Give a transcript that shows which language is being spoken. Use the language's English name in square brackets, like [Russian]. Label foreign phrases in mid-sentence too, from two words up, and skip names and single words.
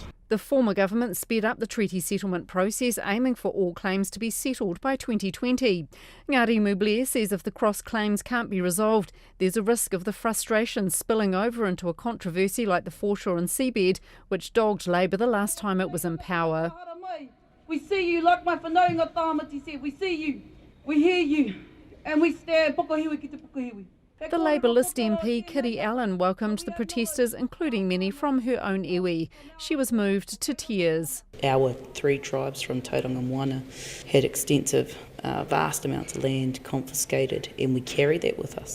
[English] The former government sped up the treaty settlement process, aiming for all claims to be settled by 2020. Ngāti Mublē says if the cross claims can't be resolved, there's a risk of the frustration spilling over into a controversy like the foreshore and seabed, which dogged Labour the last time it was in power. We see you, like my whanaunga tāmati said, we see you, we hear you, and we stand [Māori] pokohiwi ki te pokohiwi. [English] The Labour list MP Kitty Allen welcomed the protesters, including many from her own iwi. She was moved to tears. Our three tribes from Tauranga Moana had extensive, vast amounts of land confiscated, and we carry that with us.